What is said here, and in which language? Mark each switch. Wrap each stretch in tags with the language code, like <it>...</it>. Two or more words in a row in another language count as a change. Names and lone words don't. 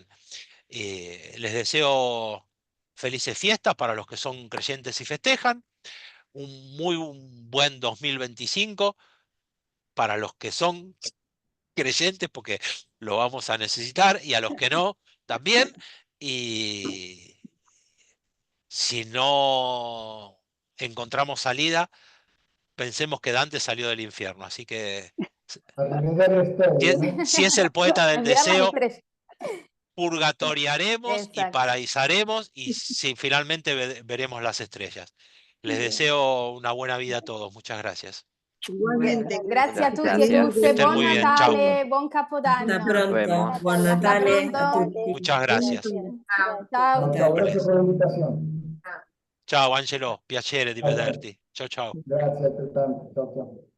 <es>Les deseo felices fiestas para los que son creyentes y festejan, un buen 2025 para los que son creyentes, porque lo vamos a necesitar, y a los que no, también. Y si no encontramos salida, pensemos que Dante salió del infierno. Así que</es> <it>Arrivederci le</it> <es>si</es> <it>stelle,</it> <es>es, ¿no? si es el poeta del Enviar las deseo, estrellas. purgatoriaremos y Exacto. paraísaremos, y si finalmente veremos las estrellas. Les deseo una buena vida a todos. Muchas gracias. Igualmente,</es> <it>Grazie a tutti e</it> <es>Gracias. Que</es> <it>tutte,</it> <es>estén</es> <it>buon</it> <es>muy bien. Chau.</es> <it>Natale, buon</it> <es>Hasta</es> <it>Capodanno.</it> <es>Nos pronto. vemos.</es> <it>Buon Buon</it> <es>Hasta</es> <it>Natale a Natale, tutti.</it> <es>Muchas gracias.</es> <it>grazie. Ciao. Ciao, grazie</it> <es>Cumples.</es> <it>per l'invitazione. Ciao Angelo, piacere di vederti. Ciao ciao. Grazie altrettanto. Ciao, ciao.</it>